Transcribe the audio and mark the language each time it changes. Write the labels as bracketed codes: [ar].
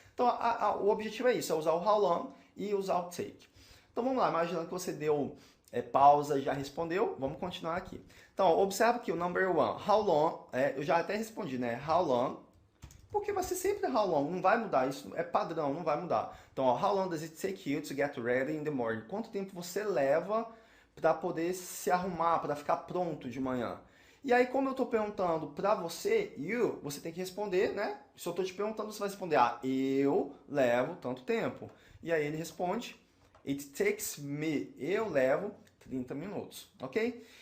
[pt] Então, o objetivo é isso, é usar o how long e usar o take. Então, vamos lá, imaginando que você deu pausa e já respondeu, vamos continuar aqui. Então, observa aqui o number 1, how long, eu já até respondi, né? How long, porque vai ser sempre how long, não vai mudar, isso é padrão, não vai mudar. Então, ó, [en] how long does it take you to get ready in the morning? [pt] Quanto tempo você leva para poder se arrumar, para ficar pronto de manhã? E aí, como eu estou perguntando para você, you, você tem que responder, né? Se eu estou te perguntando, você vai responder, eu levo tanto tempo. E aí ele responde, [en] it takes me, [pt] eu levo 30 minutos, ok?